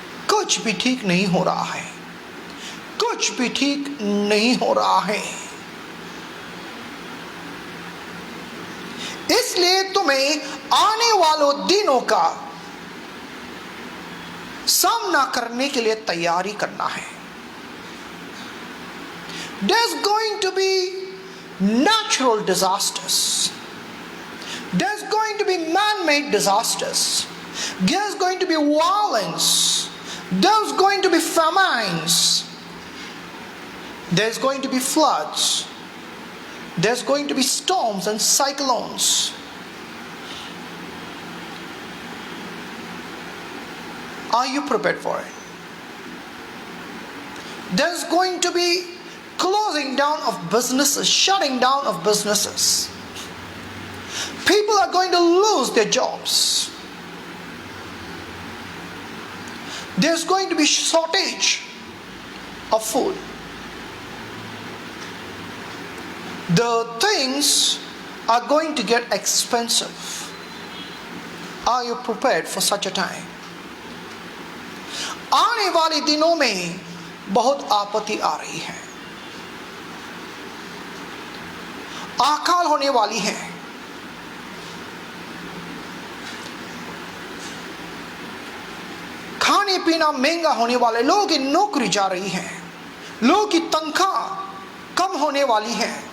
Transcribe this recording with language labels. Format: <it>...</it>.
<hi>कुछ भी ठीक नहीं हो रहा है, कुछ भी ठीक नहीं हो रहा है। इसलिए तुम्हें आने वालों दिनों का सामना करने के लिए तैयारी करना है।</hi> <en>There's going to be natural disasters. There's going to be man-made disasters. There's going to be violence. There's going to be famines. There's going to be floods. There's going to be storms and cyclones. Are you prepared for it? There's going to be closing down of businesses, shutting down of businesses. People are going to lose their jobs. There's going to be shortage of food. The things are going to get expensive. Are you prepared for such a time?</en> <hi>आने वाले दिनों में बहुत आपत्ति आ रही है, अकाल होने वाली है। खाने पीना महंगा होने वाले, लोगों की नौकरी जा रही है, लोगों की तनख्वाह कम होने वाली है।</hi>